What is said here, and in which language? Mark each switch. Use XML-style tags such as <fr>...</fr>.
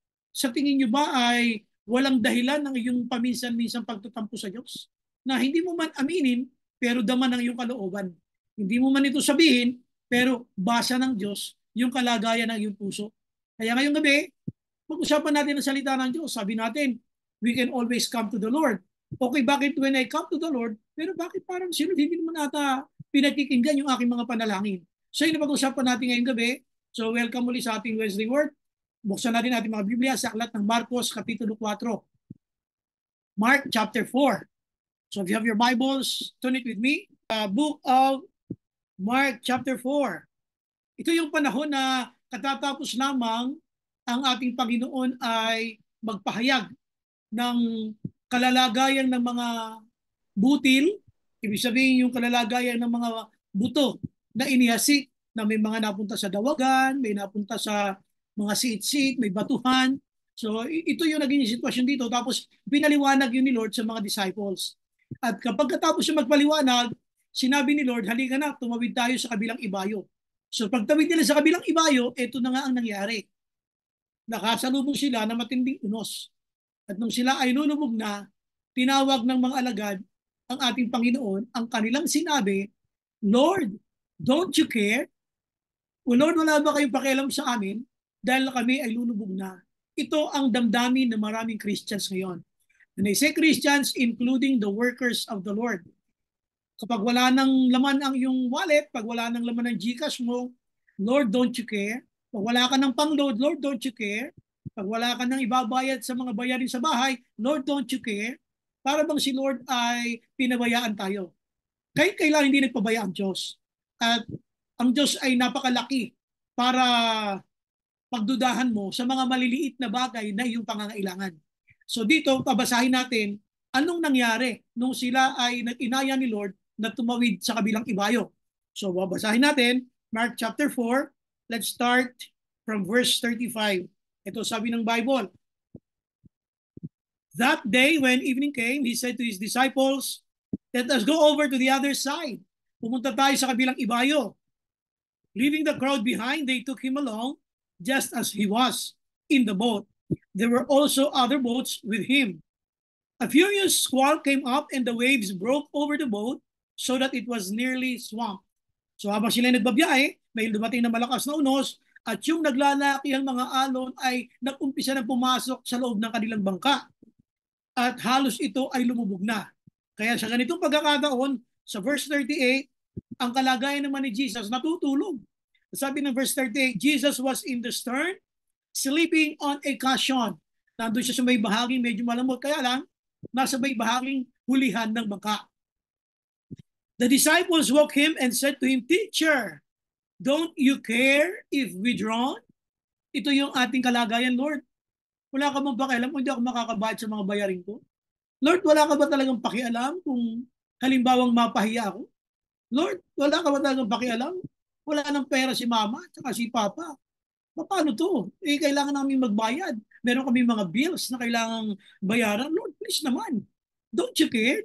<tl>Sa tingin nyo ba ay walang dahilan ng iyong paminsan-minsan pagtutampo sa Diyos? Na hindi mo man aminin pero daman ng iyong kalooban. Hindi mo man ito sabihin pero basa ng Diyos yung kalagayan ng iyong puso. Kaya ngayong gabi, mag-usapan natin ang salita ng Diyos. Sabi natin,</tl> <en>we can always come to the Lord.</en> <tl>Okay, bakit</tl> <en>when I come to the Lord,</en> <tl>pero bakit parang sino hindi naman ata pinakikinggan yung aking mga panalangin? So yun ang pag-usapan natin ngayong gabi. So welcome muli sa ating Wednesday Word. Buksan natin ating mga Biblia sa aklat ng Marcos, Kapitulo 4.</tl> <en>Mark chapter 4. So if you have your Bibles, turn it with me. Book of Mark chapter 4.</en> <tl>Ito yung panahon na katatapos lamang ang ating Panginoon ay magpahayag ng kalalagayan ng mga butil, ibig sabihin yung kalalagayan ng mga buto na inihasik, na may mga napunta sa dawagan, may napunta sa mga siit-siit, may batuhan. So ito yung naging sitwasyon dito. Tapos pinaliwanag yun ni Lord sa mga disciples. At kapag katapos yung magpaliwanag, sinabi ni Lord, halika na, tumawid tayo sa kabilang ibayo. So pagtawid nila sa kabilang ibayo, ito na nga ang nangyari. Nakasalubong sila na matinding unos. At nung sila ay lulubog na, tinawag ng mga alagad ang ating Panginoon, ang kanilang sinabi,</tl> <en>Lord, don't you care?</en> <tl>O Lord, wala ba kayong pakialam sa amin dahil kami ay lulubog na? Ito ang damdamin ng maraming Christians ngayon.</tl> <en>And I say Christians, including the workers of the Lord.</en> <tl>Kapag wala nang laman ang iyong wallet, pag wala nang laman ng GCash mo,</tl> <en>Lord, don't you care?</en> <tl>Pag wala ka ng pang-load,</tl> <en>Lord, don't you care?</en> <tl>Pag wala ka nang ibabayad sa mga bayarin sa bahay, Lord, don't you care? Para bang si Lord ay pinabayaan tayo. Kahit kailan hindi nagpabaya ang Diyos. At ang Diyos ay napakalaki para pagdudahan mo sa mga maliliit na bagay na iyong pangangailangan. So dito, pabasahin natin anong nangyari nung sila ay nag-inaya ni Lord na tumawid sa kabilang ibayo. So babasahin natin,</tl> <en>Mark chapter 4, let's start from verse 35.</en> <tl>Ito sabi ng Bible,</tl> <en>that day when evening came, he said to his disciples, let us go over to the other side.</en> <tl>Pumunta tayo sa kabilang ibayo.</tl> <en>Leaving the crowd behind, they took him along, just as he was in the boat. There were also other boats with him. A furious squall came up and the waves broke over the boat so that it was nearly swamped.</en> <tl>So habang sila nagbabiyahe, may dumating na malakas na unos at yung naglalakihang mga alon ay nag-umpisa na pumasok sa loob ng kanilang bangka. At halos ito ay lumubog na. Kaya sa ganitong pagkakataon, sa verse 38, ang kalagayan naman ni Jesus natutulog. Sabi ng verse 38,</tl> <en>Jesus was in the stern, sleeping on a cushion.</en> <tl>Nandun siya sa may bahaging medyo malamot, kaya lang, nasa may bahaging hulihan ng bangka.</tl> <en>The disciples woke him and said to him, Teacher, don't you care if we drown?</en> <tl>Ito yung ating kalagayan, Lord. Wala ka bang pakialam kung hindi ako makakabayad sa mga bayarin ko? Lord, wala ka ba talagang pakialam kung halimbawang mapahiya ako? Lord, wala ka ba talagang pakialam? Wala nang pera si mama at si papa. Paano to? Kailangan namin magbayad. Meron kami mga bills na kailangang bayaran. Lord, please naman.</tl> <en>Don't you care?</en>